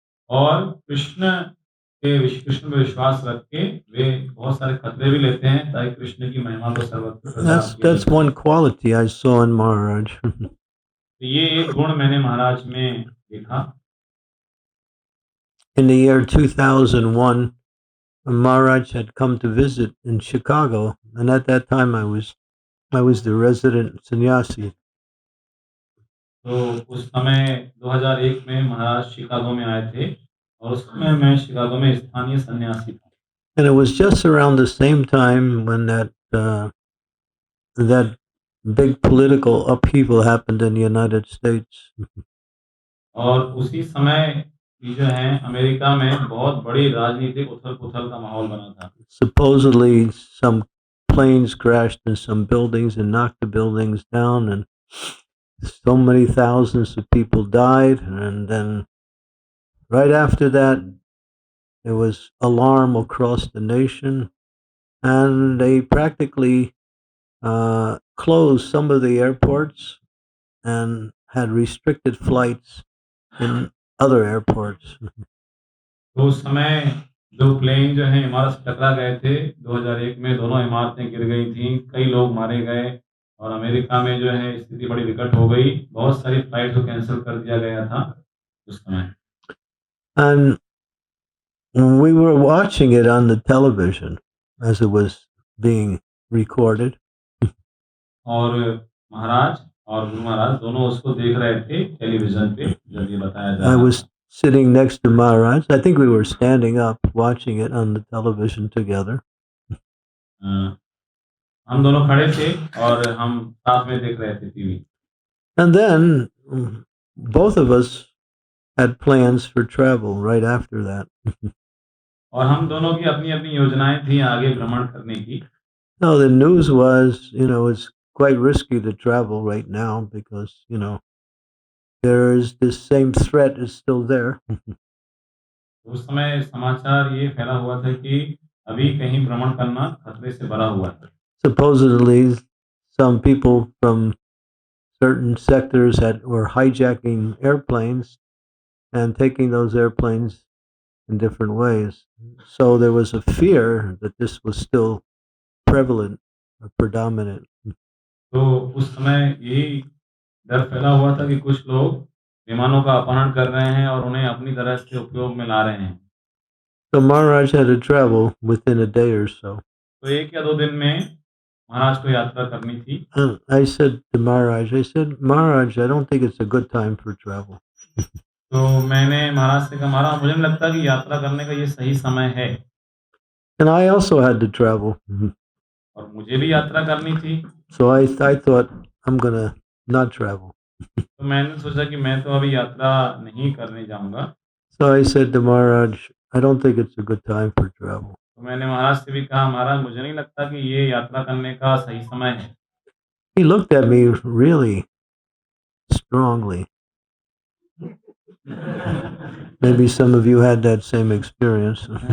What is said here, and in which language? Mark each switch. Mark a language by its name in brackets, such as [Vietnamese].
[Hindi] और कृष्ण पे विश्वास रख के वे बहुत सारे खतरे भी लेते हैं ताकि कृष्ण की महिमा को सर्वत्र प्रचार किया जाए। [English] That's one quality I saw in Maharaj. [Hindi] तो ये एक गुण मैंने महाराज में देखा। [English] In the year 2001, Maharaj had come to visit in Chicago, and at that time I was the resident sannyasi. [Hindi] तो उस समय 2001 में महाराज शिकागो में आए थे और उस समय मैं शिकागो में स्थानीय सन्यासी था। [English] And it was just around the same time when that big political upheaval happened in the United States. [Hindi] और उसी समय भी जो है अमेरिका में बहुत बड़ी राजनीतिक उथल-पुथल का माहौल बना था। [English] Supposedly, some planes crashed in some buildings and knocked the buildings down, and so many thousands of people died. And then, right after that, there was alarm across the nation, and they practically closed some of the airports and had restricted flights in other airports. [Hindi] तो उस समय जो plane जो है इमारत से टकरा गए थे 2001 में, दोनों इमारतें गिर गई थी, कई लोग मारे गए और अमेरिका में जो है स्थिति बड़ी विकट हो गई। बहुत सारी फ्लाइट को कैंसिल कर दिया गया था उस समय। [English] And we were watching it on the television as it was being recorded. [Hindi] और महाराज और गुरु महाराज दोनों उसको देख रहे थे टेलीविजन पे जब ये बताया जा [English] I [Hindi] रहा [English] was [Hindi] था। [English] sitting next to Maharaj. I think we were standing up watching it on the television together. [Hindi] हम दोनों खड़े थे और हम साथ में देख रहे थे TV. [English] And then both of us had plans for travel right after that. [Hindi] और हम दोनों की अपनी-अपनी योजनाएं थी आगे भ्रमण करने की। [English] No, the news was, it's quite risky to travel right now because, there's this same threat is still there. [Hindi] उस समय समाचार ये फैला हुआ था कि अभी कहीं भ्रमण करना खतरे से भरा हुआ है। [English] Supposedly, some people from certain sectors were hijacking airplanes and taking those airplanes in different ways. So there was a fear that this was still prevalent or predominant. [Hindi] तो उस समय यही डर फैला हुआ था कि कुछ लोग विमानों का अपहरण कर रहे हैं और उन्हें अपनी तरह से उपयोग में ला रहे हैं। [English] So Maharaj had to travel within a day or so. [Hindi] तो 1 या 2 दिन में महाराज को यात्रा करनी थी। [English] And I said to Maharaj, Maharaj, I don't think it's a good time for travel. [Hindi] तो मैंने महाराज से कहा, महाराज मुझे नहीं लगता कि यात्रा करने का ये सही समय है। [English] And I also had to travel. [Hindi] और मुझे भी यात्रा करनी थी। [English] So I thought I'm gonna not travel. [Hindi] तो मैंने सोचा कि मैं तो अभी यात्रा नहीं करने जाऊंगा। [English] So I said to Maharaj, I don't think it's a good time for travel. [Hindi] तो मैंने महाराज से भी कहा, महाराज मुझे नहीं लगता कि ये यात्रा करने का सही समय है। [English] He looked at me really strongly. Maybe some of you had that same experience.